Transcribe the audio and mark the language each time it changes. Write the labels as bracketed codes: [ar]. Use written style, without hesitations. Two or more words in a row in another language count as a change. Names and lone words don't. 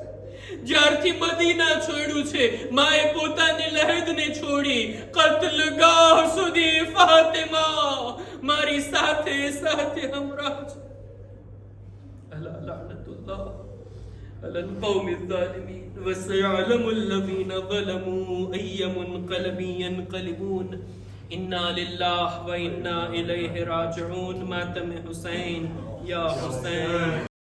[gu] જ્યારથી મદીના છોડ્યું છે, માએ પોતાની લહેદને છોડી કત્લગાહ સુધી ફાતિમા મારી સાથે સાથે હમરાહ છે. [ar] ألا لعنة الله على القوم الظالمين وسيعلم الذين ظلموا أي منقلب ينقلبون. إنا لله وإنا إليه راجعون. [ur] ماتم حسین یا حسین.